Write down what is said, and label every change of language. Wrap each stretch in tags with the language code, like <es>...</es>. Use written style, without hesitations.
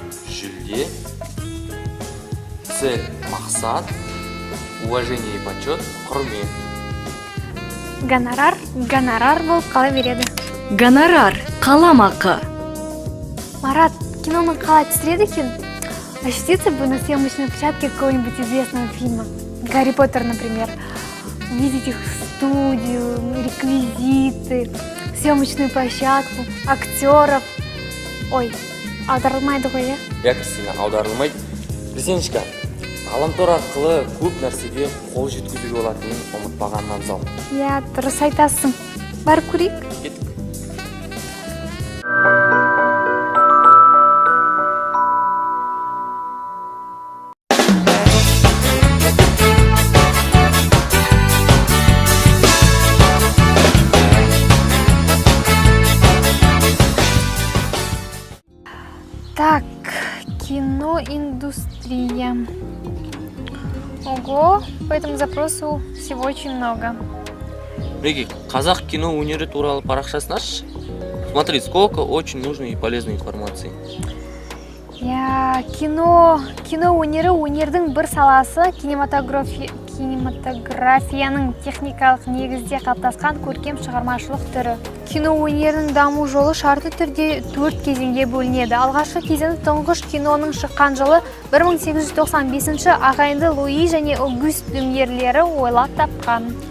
<ru>жүлде, цель, мақсат, уважение и почет, құрмет.</ru> <kk>Гонорар болып қала береді. Гонорар, қаламақы. Марат, киноны қалай түсіреді екен?</kk> <ru>Ощутиться бы на съемочной площадке какого-нибудь известного фильма. Гарри Поттер, например. Видеть их студию, реквизиты, съемочную площадку, актеров.</ru> <kk>Ой, аударылмайды ғой, Кристина, аударылмайды. Кристиночка, ғаламтор арқылы көп нәрсеге қол жеткізуге болатынын ұмытпағаннан абзал. Дұрыс айтасың. Барып көрейік. Кеттік.</kk> <ru>Так, киноиндустрия. Ого, по этому запросу всего очень много.</ru> <kk>Реги, қазақ кино өнері туралы парақшасын ашшы.</kk> <ru>Смотри, сколько очень нужной и полезной информации.</ru> <kk>Кино өнері өнердің бір саласы, кинематографияның техникалық негізде қалыптасқан көркем шығармашылық түрі. Кино өнерінің даму жолы шартты түрде 4 кезеңге бөлінеді. Алғашқы кезеңі тұңғыш киноның шыққан жылы 1895 ағайынды Луи және Огюст Люмьерлері ойлап тапқан.</kk>